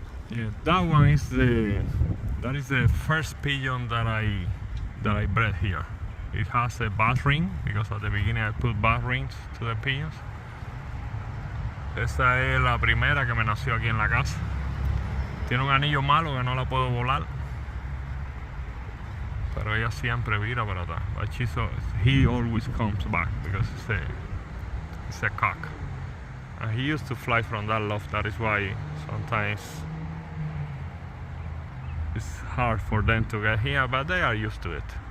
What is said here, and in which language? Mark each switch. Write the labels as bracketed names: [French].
[English] Yeah, that one is the first pigeon that I bred here. It has a bass ring because at the beginning I put bass rings to the pigeons. [Spanish] Esta es la primera que me nació aquí en la casa. Tiene un anillo malo que no la puedo volar, pero ella siempre vira para atrás. [English] But he always comes back because it's a cock. And he used to fly from that loft. That is why sometimes it's hard for them to get here, but they are used to it.